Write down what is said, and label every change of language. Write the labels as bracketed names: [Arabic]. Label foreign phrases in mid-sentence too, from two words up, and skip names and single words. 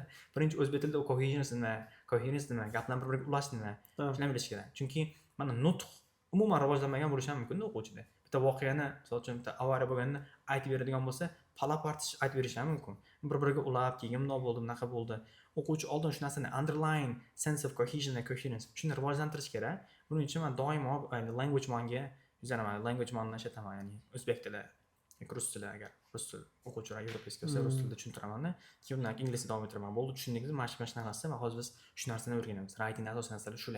[Uzbek] Birinchi o'zbek tilida coherence nima, gaplarni bir-biriga ulash nima, shuni bilish kerak. Chunki mana nutq umuman rivojlanmagan bo'lishi ham mumkin o'quvchida. Bitta voqeani, misol uchun bitta avariya bo'lganini aytib beradigan bo'lsa, palapartish aytib berish ham mumkin. Bir-biriga ulab, keyin bunday bo'ldi, bunaqa bo'ldi. O'quvchi oldin shu narsani [English] underline sense of cohesion and coherence [Uzbek] shuni rivojlantirish kerak. Buning uchun men doimo language manga yuzaraman, language manni ishlataman, ya'ni o'zbek tili, rus tili, agar rus tili o'quvchilar yevropeyskiy bo'lsa, rus tilida tushuntiraman-da. Keyin undan keyin ingliz tilida davom ettiraman. Bo'ldi, tushundingizmi? Mana shu narsa va hozir biz shu narsani o'rganamiz. Writing asosiy narsalar shular.